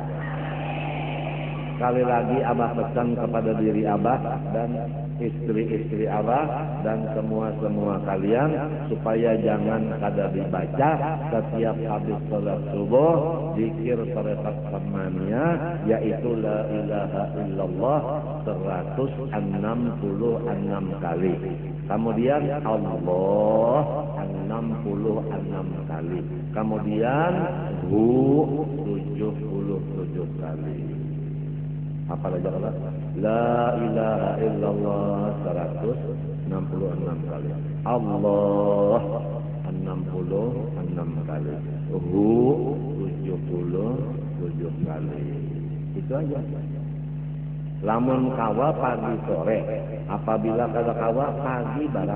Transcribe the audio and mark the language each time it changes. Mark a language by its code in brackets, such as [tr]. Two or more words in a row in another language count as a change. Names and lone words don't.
[id] Sekali lagi Abah pesan kepada diri Abah dan istri-istri Abah dan semua kalian supaya jangan kada dibaca setiap habis salat subuh zikir tariqat Samaniyah, yaitu [ar] لا إله إلا الله [id] 166 kali. Kemudian Allah 66 kali. Kemudian Hu 77 kali. Apa lagi Allah? [ar] لا إله إلا الله [id] 166 kali. Allah 66 kali. Hu 77 kali. Itu aja. [bjn] Lamun kawa pagi sore, apabila kada kawa pagi barang.